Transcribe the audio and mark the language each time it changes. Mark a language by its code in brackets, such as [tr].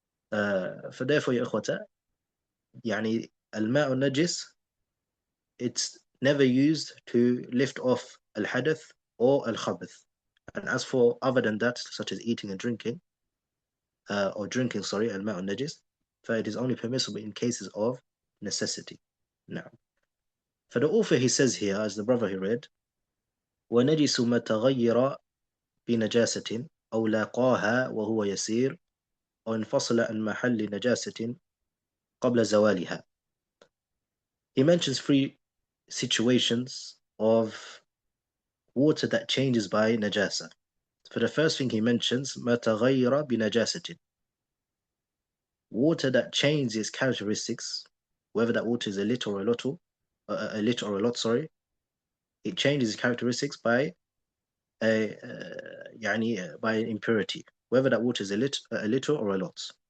[en] For therefore, ya ikhwata, [ar] يعني الماء النجس, [en] it's never used to lift off al-hadath or al-khabith. And as for other than that, such as eating and drinking, al-ma'u najis, for it is only permissible in cases of necessity. Now, for the author, he says here, as the brother he read, [ar] وَنَجِسُ مَا تَغَيَّرَ بِنَجَاسَةٍ أَوْ لَاقَاهَا وَهُوَ يَسِيرٌ أَوْ انْفَصَلَ عَنْ مَحَلِّ نَجَاسَةٍ قَبْلَ زَوَالِهَا. [en] He mentions 3 situations of water that changes by najasa. For the first thing he mentions, [ar] مَا تَغَيَّرَ بِنَجَاسَةٍ, [en] water that changes its characteristics, whether that water is a little or a lot, sorry, it changes its characteristics by by impurity, whether that water is a little or a lot.